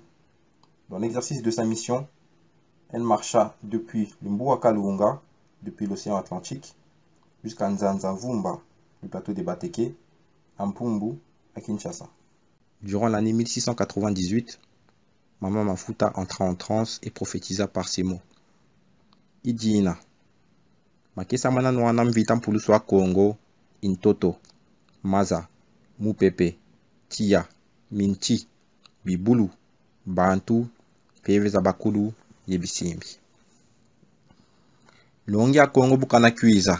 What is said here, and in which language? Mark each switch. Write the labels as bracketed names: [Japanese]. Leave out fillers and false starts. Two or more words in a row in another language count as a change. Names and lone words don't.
[French] Dans l'exercice de sa mission, elle marcha depuis le Mbuaka Luunga, depuis l'océan Atlantique, jusqu'à Nzanza-Vumba, le plateau des Bateke, à Mpumbu, à Kinshasa. Durant l'année 1698, Mama Mafuta entra en transe et prophétisa par ces mots. [Kongo] Idina, makesa mana nwana mvita mpulusu wa Congo, Intoto, Maza, Mupepe, Tia, Minti, Bibulu, Bantu, Peve za Bakulu, Yebisimbi. Longi ya Congo bukana kuiza.